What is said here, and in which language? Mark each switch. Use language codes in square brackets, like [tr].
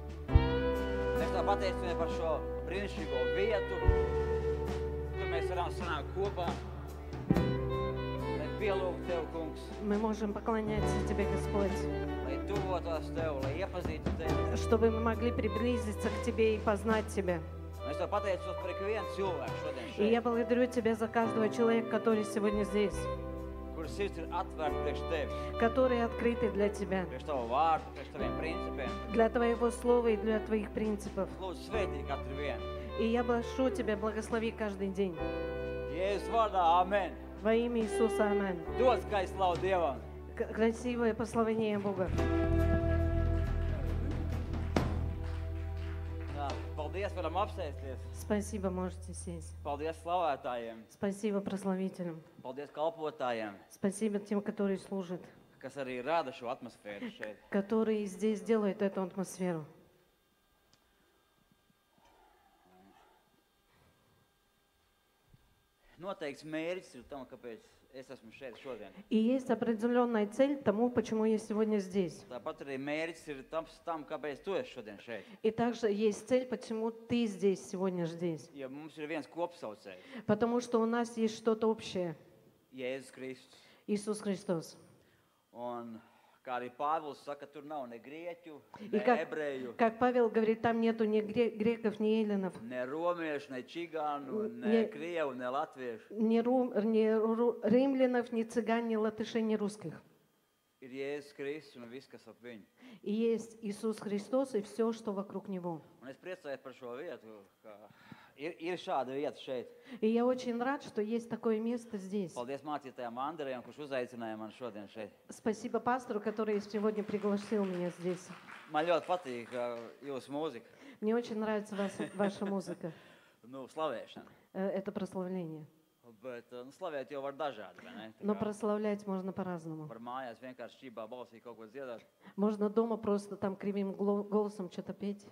[lv] Mēs tev pateicamies par šo brīnišķīgo vietu, kur mēs varam sanākt kopā, lai pielūgtu Tev, Kungs, [ru] Мы можем поклоняться Тебе, Господь, [lv] lai tuvotos Tev, lai iepazītu Tevi. [ru] чтобы мы могли приблизиться к Тебе и познать Тебя. [lv] Mēs tev pateicos par ikvienu cilvēku šodien [ru] И я [lv] šeit, [ru] благодарю Тебя за каждого человека, который сегодня здесь, [lv] kur sirds ir atvērta priekš Tevi, [ru] которые открыты для Тебя, [lv] priekš Tavu vārdu, priekš Taviem principiem. [ru] для Твоего Слова и для Твоих принципов. [lv] Lūdzu, svētī katru vienu. [ru] И я прошу Тебя, благослови каждый день. [lv] Jēzus vārdā, amen. [ru] Во имя Иисуса, аминь. [lv] Dod skaistu slavu Dievam. [ru] Красивое прославление Бога. [lv] Jā, paldies, varam apsēsties. [ru] Спасибо, можете сесть. [lv] Paldies slavētājiem. [ru] Спасибо прославителям. [lv] Paldies kalpotājiem, [ru] Спасибо тем, которые служат, [lv] kas arī rada šo atmosfēru šeit. [ru] которые здесь делают эту атмосферу. [lv] Noteikts mērķis ir tam, kāpēc es esmu šeit šodien. [ru] И есть определенная цель тому, почему я сегодня здесь. [lv] Tāpat arī mērķis ir tam, kāpēc tu esi šodien šeit. [ru] И также есть цель, почему ты здесь сегодня здесь. [lv] Jo mums ir viens kopsaucējs, [ru] Потому что у нас есть что-то общее. [lv] Jēzus Kristus. [ru] Иисус Христос. [lv] Un kā arī Pāvils saka, tur nav ne grieķu, [ru] И [lv] ne ebreju, [ru] как Павел говорит, там нету ни греков, ни эллинов, [lv] ne romiešu, ne čigānu, ne [ru] Ne- [lv] krievu, ne latviešu. [ru] ни римлянов, ни цыган, ни латышей, ни русских. [lv] Ir Jēzus Kristus un viss, kas ap viņu. [ru] И есть Иисус Христос и все, что вокруг Него. [lv] Un es priecājos par šo vietu, ka ir šāda vieta šeit. [ru] И я очень рад, что есть такое место здесь. [lv] Paldies mācītājam Andrejam, kurš uzaicināja mani šodien šeit. [ru] Спасибо пастору, который сегодня пригласил меня здесь. [lv] Man ļoti patīk jūsu mūzika, [ru] Мне очень нравится ваша музыка, [lv] slavēšana. [ru] это прославление. [lv] Bet slavēt jau var dažādi, vai ne? Tā [ru] Но [lv] kā [ru] прославлять можно по-разному. [lv] Var mājās vienkārši šķībā balsī kaut ko dziedāt, [ru] Можно дома просто там кривым голосом что-то петь,